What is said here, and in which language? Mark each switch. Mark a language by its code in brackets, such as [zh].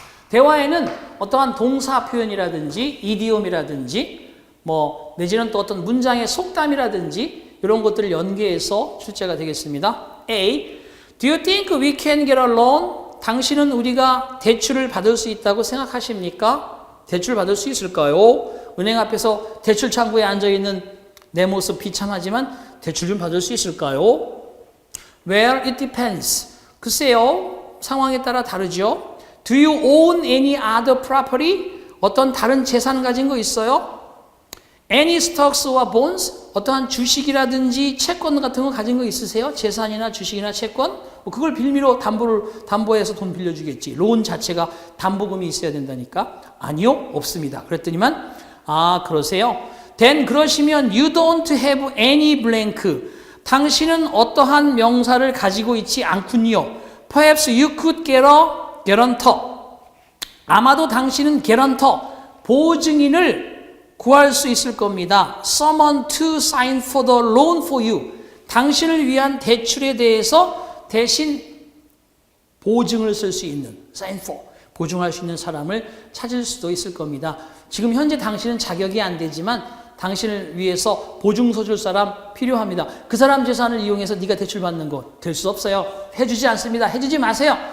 [ko] 대화에는 어떠한 동사 표현이라든지 이디옴이라든지 뭐 내지는 또 어떤 문장의 속담이라든지 이런 것들을 연계해서 출제가 되겠습니다. [en] A. Do you think we can get a loan? [ko] 당신은 우리가 대출을 받을 수 있다고 생각하십니까? 대출 받을 수 있을까요? 은행 앞에서 대출 창구에 앉아있는 내 모습 비참하지만 대출 좀 받을 수 있을까요? [en] Well, it depends. [ko] 글쎄요, 상황에 따라 다르죠. [en] Do you own any other property? [ko] 어떤 다른 재산 가진 거 있어요? [en] Any stocks or bonds? [ko] 어떠한 주식이라든지 채권 같은 거 가진 거 있으세요? 재산이나 주식이나 채권? 뭐 그걸 빌미로 담보해서 돈 빌려주겠지. 론 자체가 담보금이 있어야 된다니까. 아니요, 없습니다. 그랬더니만 아, 그러세요? [en] Then [ko] 그러시면 [en] you don't have any blank. [ko] 당신은 어떠한 명사를 가지고 있지 않군요. [en] Perhaps you could get a guarantor. [ko] 아마도 당신은 guarantor, 보증인을 구할 수 있을 겁니다. [en] Someone to sign for the loan for you. [ko] 당신을 위한 대출에 대해서 대신 보증을 쓸 수 있는 sign for, 보증할 수 있는 사람을 찾을 수도 있을 겁니다. 지금 현재 당신은 자격이 안 되지만 당신을 위해서 보증서 줄 사람 필요합니다. 그 사람 재산을 이용해서 네가 대출 받는 거 될 수 없어요. 해주지 않습니다. 해주지 마세요.